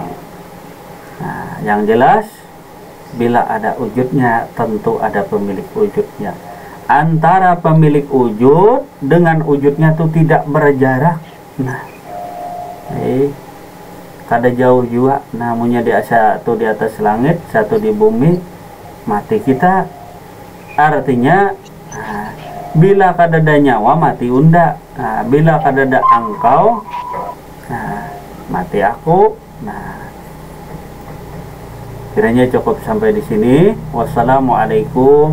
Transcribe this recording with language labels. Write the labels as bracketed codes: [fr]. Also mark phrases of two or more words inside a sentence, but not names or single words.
[id] Nah, yang jelas bila ada wujudnya tentu ada pemilik wujudnya. Antara pemilik wujud dengan wujudnya itu tidak berjarak. Nah, kada jauh juga. Namunnya di satu di atas langit, satu di bumi. [bjn] Mati kita artinya bila kadada nyawa mati unda. Nah, bila kadada engkau, nah, mati aku. [id] Nah, kiranya cukup sampai di sini.